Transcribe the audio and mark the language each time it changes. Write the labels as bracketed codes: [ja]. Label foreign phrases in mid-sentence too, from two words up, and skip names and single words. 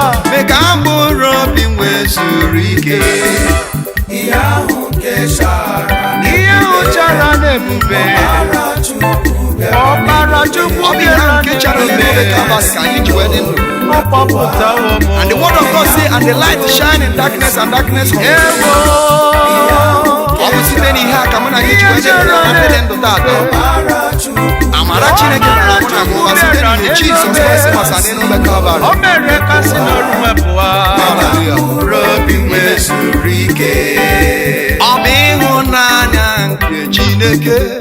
[ig] Mee ka mkpụrụ obi m wee zuru ike. Ihe ahụ nke chara Ihe ahụ chara n'ebube. Ọbara Chukwu bịara Ọ bụ ihe ahụ nke chara n'ebube ka abalị ka anyị ji wee dị ndụ. Ọ kpọpụtawo m. [en] And the word of God say, "And the light shine in darkness, and darkness comprehend." [ig] Ewo. Ọ bụ site n'ihe a ka mụ na gị ji wee dị ndụ na ndị dị ndụ taata. Ọbara Chukwu. Amara Chineke nọ na mụ na gị ụwa site n'ihe Jizọs Kraịst gbasara n'elu obe Kalvarị. O mere ka si n'ọrụ wepụwa. Hallelujah. Mkpụrụ obi m wee zuru ike. Ọ bụ ịhụnanya nke Chineke.